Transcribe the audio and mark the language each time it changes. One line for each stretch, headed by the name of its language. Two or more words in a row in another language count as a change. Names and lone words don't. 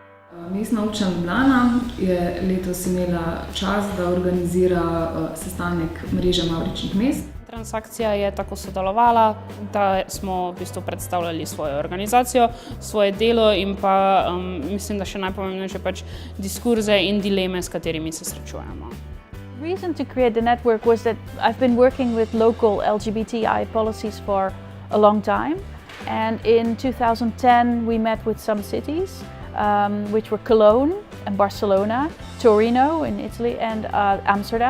Slovenian: Mestna občina Ljubljana je letos imela čast, da organizira sestanek mreže Mavričnih Mest. TransAkcija je tako sodelovala, da smo v bistvu predstavljali svojo organizacijo, svoje delo in pa mislim, da še najpomembnejše pač diskurze in dileme, s katerimi se srečujemo.
English: The reason to create the network was that I've been working with local LGBTI policies for a long time, and in 2010 we met with some cities, which were Cologne and Barcelona, Torino in Italy and Amsterdam.